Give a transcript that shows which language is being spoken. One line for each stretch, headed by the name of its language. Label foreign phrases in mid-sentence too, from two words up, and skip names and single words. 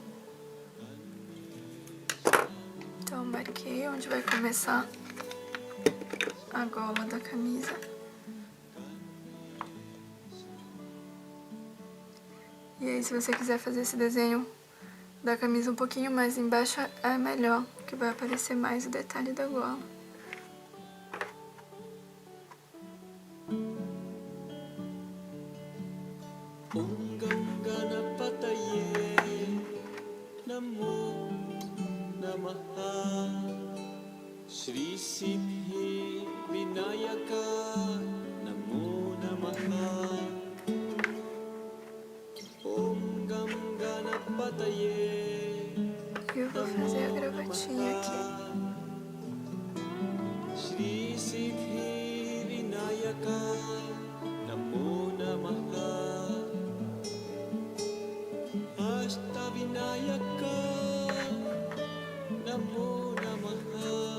Portuguese: Então marquei onde vai começar a gola da camisa. E aí, se você quiser fazer esse desenho da camisa um pouquinho mais embaixo, é melhor, que vai aparecer mais o detalhe da gola.
Sanskrit: Om Gam Ganapataye Namo Namaha Shri Siddhi Vinayaka Namo Namaha Om Gam Ganapataye
Portuguese: Eu vou fazer a gravatinha aqui.
Sanskrit: Shri Siddhi Vinayaka Namo Namaha Ashtavinayaka Namo Namaha